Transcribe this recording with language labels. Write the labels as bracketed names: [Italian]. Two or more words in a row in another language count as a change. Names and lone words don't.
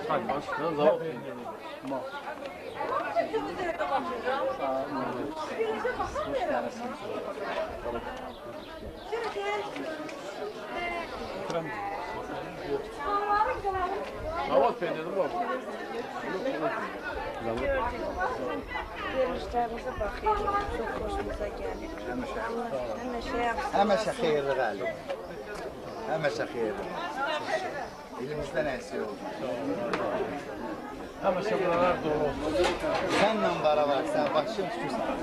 [Turkish] Hadi başlayalım. Zavuk. Zavuk peyniri var. Görüşlerimize bakıyoruz. Çok hoşumuza gelir. [Azerbaijani] Həməşə xeyirli qəli. Həməşə xeyirli. Dilimizdən əksik oldu. [Turkish] Ama şapkalar dolu olsun. [Azerbaijani] Sənlə baravar, sən başın tutursan.